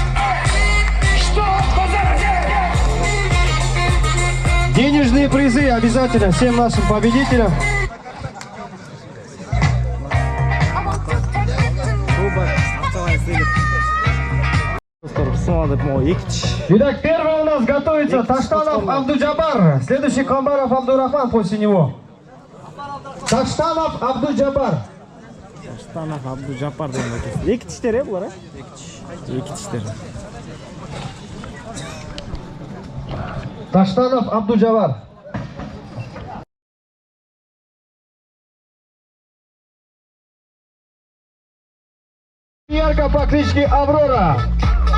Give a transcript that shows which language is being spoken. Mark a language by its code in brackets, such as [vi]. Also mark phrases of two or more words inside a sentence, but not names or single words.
[ru] Денежные призы обязательно всем нашим победителям. Итак, первый у нас готовится Таштанов Абдуджабар. Следующий Камбаров Абдурахман после него. Таштанов Абдуджабар. [ky] Таштанов Абдужапар деген экен. Эки тиштер булар, эки тиштер. [ru] Таштанов Абдуджабар. Ярко по кличке Аврора.